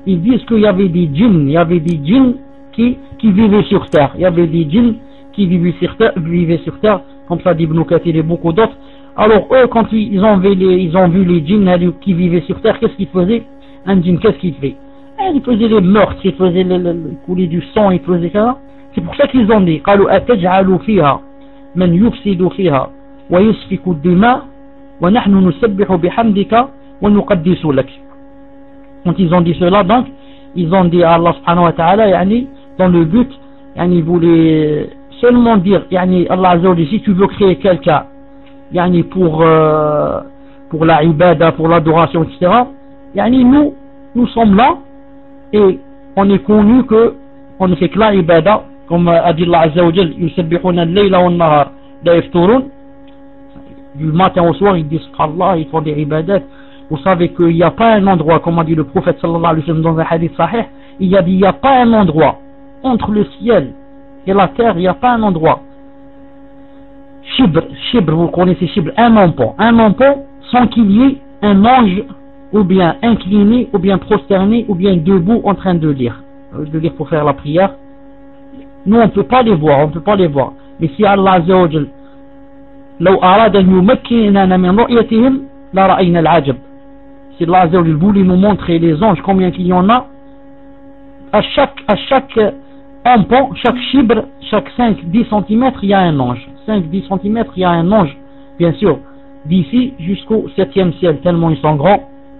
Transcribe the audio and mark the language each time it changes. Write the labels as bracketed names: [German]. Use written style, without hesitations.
[French] Ils disent qu'il y avait des djinns, qui vivaient sur terre. Il y avait des djinns qui vivaient sur terre, comme ça dit Ibn Kathir et beaucoup d'autres. Alors eux, quand ils ont vu les djinns qui vivaient sur terre, qu'est-ce qu'ils faisaient? Un djinn, qu'est-ce qu'il fait? Il faisait les meurtres, il faisait le couler du sang, il faisait ça. C'est pour ça qu'ils ont dit, [Arabic] قالوا أتجعل فيها من يفسد فيها ويسفك الدماء ونحن نسبح بحمدك ونقدس لك. [French] Quand ils ont dit cela, donc ils ont dit à Allah subhanahu wa ta'ala, yani, dans le but, yani, ils voulaient seulement dire, yani, Allah azza wa jalla, si tu veux créer quelqu'un يعني pour la ibada, pour l'adoration, etc. يعني nous sommes là et on est connu que on ne fait que la ibada, comme a dit Allah Azza wa Jal, [Arabic] يسبحون الليل والنهار لا يفطرون. [French] Du matin au soir, ils disent qu'Allah, ils font des ibadettes. Vous savez qu'il n'y a pas un endroit, comme a dit le prophète sallallahu alayhi wa sallam dans un hadith sahih, il a dit, il n'y a pas un endroit entre le ciel et la terre, il n'y a pas un endroit. Chibre, vous connaissez Chibre, un mampon, sans qu'il y ait un ange, ou bien incliné, ou bien prosterné, ou bien debout, en train de lire pour faire la prière. Nous, on ne peut pas les voir. Mais si [Arabic] Allah Azza wa Jal, لو أراد أن يمكننا من رؤيتهم لا رأينا العجب. [French] Si Allah Azza wa Jal voulait nous montrer les anges, combien qu'il y en a, à chaque pont, chaque chibre, chaque 5-10 cm, il y a un ange. 5-10 cm, il y a un ange, bien sûr, d'ici jusqu'au 7e ciel, tellement ils sont grands.